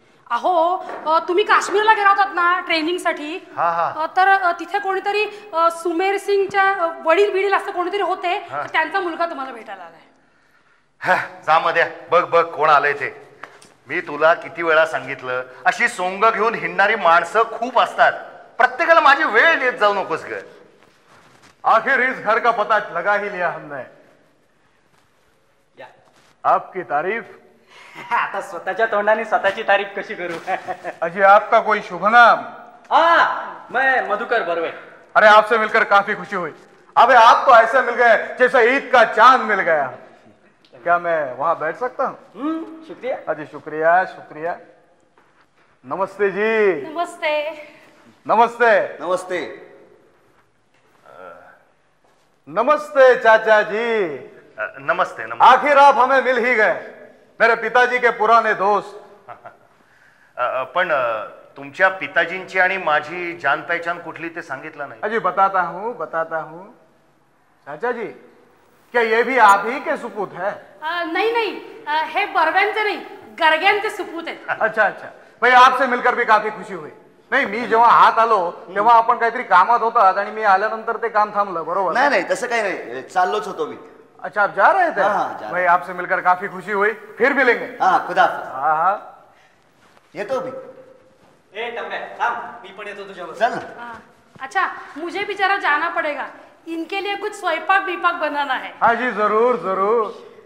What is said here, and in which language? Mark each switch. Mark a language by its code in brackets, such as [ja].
[mr] अहो, तुम्ही काश्मीरला गेला होतात ना ट्रेनिंगसाठी, तर तिथे कोणीतरी सुमेर सिंगच्या वडील असं कोणीतरी होते, त्यांचा मुलगा तुम्हाला भेटायला आलाय. जा मध्ये, बघ कोण आलंय ते. मी तुला किती वेळा सांगितलं, अशी सोंग घेऊन हिंडणारी माणसं खूप असतात. प्रत्येकाला माझी वेळ देत जाऊ नकोस ग. [hi] आखिर इस घर का पता लगा ही लिया हमने. आपकी तारीफ. [mr] आता स्वतःच्या तोंडाने स्वतःची तारीफ कशी करू? [hi] अजी, आपका कोई शुभ नाम? मैं मधुकर बर्वे. अरे, आपसे मिलकर काफी खुशी हुई. अबे, आप तो ऐसे मिल गए जैसे ईद का चांद मिल गया. क्या मैं वहां बैठ सकता हूँ? शुक्रिया. अजी, शुक्रिया शुक्रिया. नमस्ते जी. नमस्ते. नमस्ते. नमस्ते. नमस्ते चाचा जी. नमस्ते. आखिर आप हमें मिल ही गए, मेरे पिताजी के पुराने दोस्त. [mr] पण तुमच्या पिताजींची आणि माझी जान पहचान कुठली ते सांगितलं नाही. [hi] अजी, बताता हूँ. चाचा जी, क्या ये भी आप ही के सुपूत है? [mr] नाही, हे बर्व्यांचे नाही, गर्ग्यांचे सुपूत आहेत. [hi] अच्छा. भाई, आपसे मिलकर भी काफी खुशी हुई. [mr] नाही, मी जेव्हा हात आलो तेव्हा आपण काहीतरी कामात होतात आणि मी आल्यानंतर ते काम थांबलं, बरोबर? नाही, तसं काही नाही, चाललोच होतो मी. [hi] अच्छा, आप जा रहे थे? हाँ, जा रहे. भाई, आपसे मिलकर काफी खुशी हुई. फिर मिलेंगे. हा, खुदा. हाँ. [mr] येतो मी. मी पण येतो तुझ्यावर. चल ना. [hi] अच्छा, मुझे भी जरा जाना पड़ेगा, इनके लिए कुछ [mr] स्वयंपाक विपाक [hi] बनाना है. हाँ जी, जरूर.